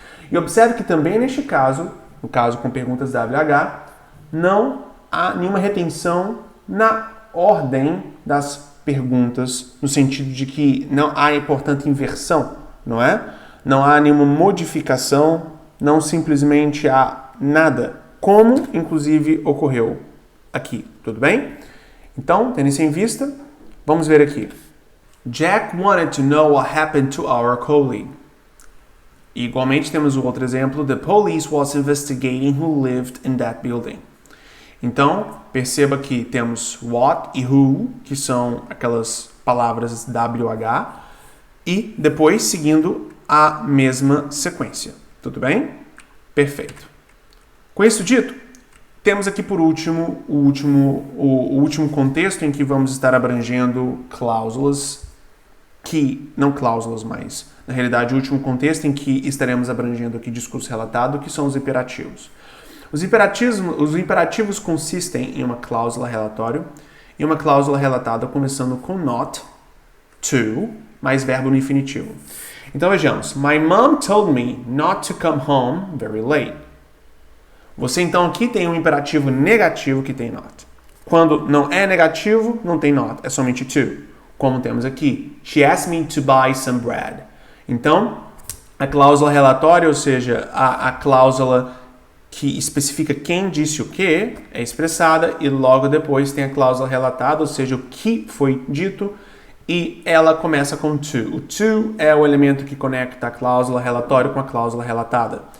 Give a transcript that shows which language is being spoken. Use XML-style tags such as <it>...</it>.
<pt>E observe que também neste caso, no caso com perguntas WH, não há nenhuma retenção na ordem das perguntas, no sentido de que não há, portanto, inversão, não é? Não há nenhuma modificação, não simplesmente há nada, como inclusive ocorreu aqui, tudo bem? Então, tendo isso em vista, vamos ver aqui.</pt> <en>Jack wanted to know what happened to our colleague.</en> <pt>E, igualmente temos o outro exemplo,</pt> <en>the police was investigating who lived in that building.</en> <pt>Então, perceba que temos what e who, que são aquelas palavras WH, e depois seguindo a mesma sequência. Tudo bem? Perfeito. Com isso dito, temos aqui por último o último contexto em que vamos estar abrangendo cláusulas não cláusulas, mas na realidade o último contexto em que estaremos abrangendo aqui discurso relatado, que são os imperativos. Os imperativos consistem em uma cláusula relatório e uma cláusula relatada começando com not, to, mais verbo no infinitivo. Então vejamos.</pt> <en>My mom told me not to come home very late.</en> <pt>Você então aqui tem um imperativo negativo que tem not. Quando não é negativo, não tem not, é somente to. Como temos aqui.</pt> <en>She asked me to buy some bread.</en> <pt>Então, a cláusula relatória, ou seja, a cláusula que especifica quem disse o que, é expressada e logo depois tem a cláusula relatada, ou seja, o que foi dito, e ela começa com to. O to é o elemento que conecta a cláusula relatória com a cláusula relatada.</pt>